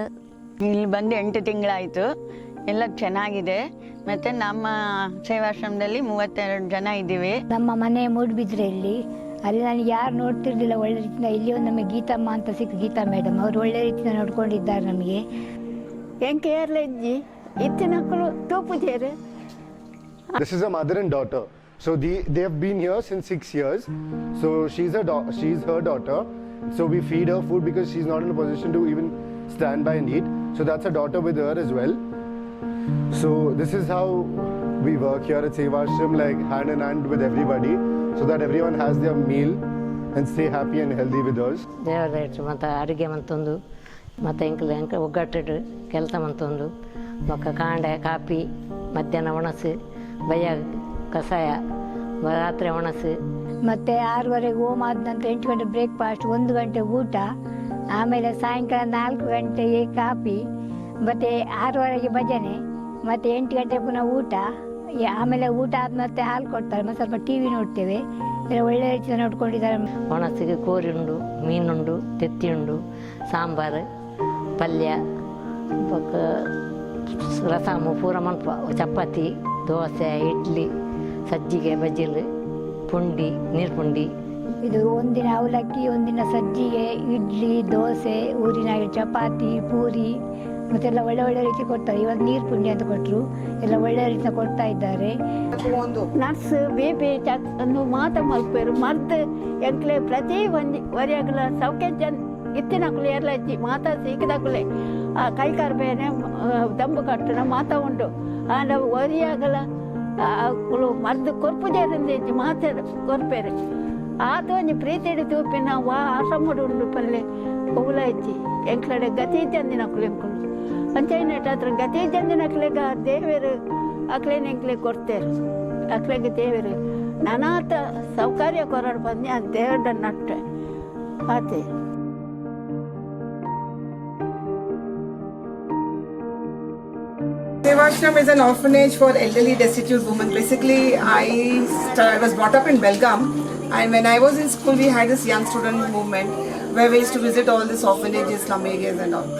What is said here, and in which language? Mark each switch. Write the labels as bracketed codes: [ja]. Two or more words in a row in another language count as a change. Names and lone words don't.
[kn] ಇಲ್ಲಿ ಬಂದು 8 ತಿಂಗಳಾಯಿತು. ಎಲ್ಲ ಚೆನ್ನಾಗಿದೆ. ಮತ್ತು ನಮ್ಮ ಸೇವಾಶ್ರಮದಲ್ಲಿ 32 ಜನ ಇದ್ದೀವಿ. ನಮ್ಮ ಮನೆ ಮೂಡುಬಿದ್ರೆಯಲ್ಲಿ ಅಲ್ಲಿ ನನಗೆ ಯಾರು ನೋಡ್ತಿರ್ಲಿಲ್ಲ ಒಳ್ಳೆ ರೀತಿಯಿಂದ. ಇಲ್ಲಿ ಒಂದು ನಮಗೆ ಗೀತಮ್ಮ ಅಂತ ಸಿಕ್ಕ, ಗೀತಾ ಮೇಡಮ್ ಅವರು ಒಳ್ಳೆ ರೀತಿಯಿಂದ ನೋಡ್ಕೊಂಡಿದ್ದಾರೆ ನಮಗೆ. [tcy] ಎಂಕೆ ಏರ್ಲ ಇಜ್ಜಿ ಇತ್ತಿನ ಮಕ್ಕಳು ತೋಪುಜೇರು. [en] This is a mother and daughter. So they have been here since 6 years. So she's her daughter. So we feed her food because she's not in a position to even stand by and eat. So that's a daughter with her as well. So this is how we work here at Sevashram, like hand in hand with everybody, so that everyone has their meal and stay happy and healthy with us. [tcy] ದೇವರ ಮತ್ತು ಅಡುಗೆ ಮಂತೊಂದು ಮತ್ತು ಎಂಕ ಒಗ್ಗಟ್ಟಿಡು ಕೆಲಸ ಮಂತೊಂದು ಮೊಕ್ಕ ಕಾಂಡೆ ಕಾಪಿ ಮಧ್ಯಾಹ್ನ ಒಣಸು ಬಯ್ಯ ಕಷಾಯ ರಾತ್ರಿ ಒಣಸು. [kn] ಮತ್ತು 6:30 ಹೋಮ ಆದ ನಂತರ 8 ಗಂಟೆ ಬ್ರೇಕ್ಫಾಸ್ಟ್, 1 ಗಂಟೆ ಊಟ, ಆಮೇಲೆ ಸಾಯಂಕಾಲ 4 ಗಂಟೆಗೆ ಕಾಪಿ, ಮತ್ತು 6:30ಗೆ ಭಜನೆ, ಮತ್ತು 8 ಗಂಟೆ ಪುನಃ ಊಟ. ಆಮೇಲೆ ಊಟ ಆದ ಮತ್ತೆ ಹಾಲು ಕೊಡ್ತಾರೆ, ಮತ್ತು ಸ್ವಲ್ಪ ಟಿ ವಿ ನೋಡ್ತೇವೆ. ಎಲ್ಲ ಒಳ್ಳೆ ರೀತಿಯಿಂದ ನೋಡ್ಕೊಂಡಿದ್ದಾರೆ. [tcy] ಒಣಸಿಗೆ ಕೋರಿ ಉಂಡು, ಮೀನುಂಡು, ತೆತ್ತಿ ಉಂಡು, ಸಾಂಬಾರು, ಪಲ್ಯ, ರಸಮು, ಪೂರ ಮನ್ಪ, ಚಪಾತಿ, ದೋಸೆ, ಇಡ್ಲಿ, ಸಜ್ಜಿಗೆ, ಬಜಿಲು, ಪುಂಡಿ, ನೀರು ಪುಂಡಿ. [kn] ಇದು ಒಂದಿನ ಅವಲಕ್ಕಿ, ಒಂದಿನ ಸಜ್ಜಿಗೆ, ಇಡ್ಲಿ, ದೋಸೆ, ಊರಿನ ಚಪಾತಿ, ಪೂರಿ ಮತ್ತೆಲ್ಲ ಒಳ್ಳೆ ಒಳ್ಳೆ ರೀತಿ ಕೊಡ್ತಾರೆ. ಇವಾಗ ನೀರು ಪುಂಡಿ ಅಂತ ಕೊಟ್ಟರು, ಎಲ್ಲ ಒಳ್ಳೆ ರೀತಿ ಕೊಡ್ತಾ ಇದ್ದಾರೆ. [tcy] ನರ್ಸ್ ಬೇಬಿ ಒಂದು ಮಾತ ಮಲ್ಪೇರು ಮರ್ದು ಎಂಕ್ಲೆ ಪ್ರತಿ ವರಿಯಾಗಲ ಸೌಖ್ಯ ಜನ ಇತ್ತಿನಕುಲು ಎಲ್ಲ ಇಜ್ಜಿ ಮಾತಾ ಸಿಕ್ಕಿದಾಕುಲೆ ಕೈಕಾರ್ ಬೇನೆ ದಂಬು ಕಟ್ಟಣ ಮಾತಾ ಉಂಡು ಆಂಡ ವರಿಯಾಗಲ ಮರ್ದು ಕೊರ್ಪುಜೇರಿಂದ ಇಜ್ಜಿ ಮಾತಾಡ ಕೊರ್ಪೇರು ಆತ ಒಂಜಿ ಪ್ರೀತಿಡಿ ತೂಪಿನ ವಾ ಆಶ್ರಮಡು ಉಂಡು ಪಲ್ಲೆ ಪುಗುಲ ಇಜ್ಜಿ ಎಂಕ್ಲಡೆ ಗತಿ ಜಂದಿನಕುಲು ಎಂಕುಲು ಪಂಚಾಯತ್ ಹತ್ರ ಗತಿ ಜಂದಿನಕ್ಲೆಗ ದೇವರು ಅಕ್ಲೇನ ಎಂಕ್ಲೆ ಕೊಡ್ತೇರು. ಅಕ್ಲೆಗೆ ದೇವರು ನಾನಾತ ಸೌಕರ್ಯ ಕೊರಡು ಬಂದು ಆ ದೇವರ ನಟ್ಟೆ ಆತೆ. [en] Sevashram is an orphanage for elderly destitute women. Basically, I was brought up in Belgaum, and when I was in school, we had this young student movement where we used to visit all these orphanages, slum areas and all.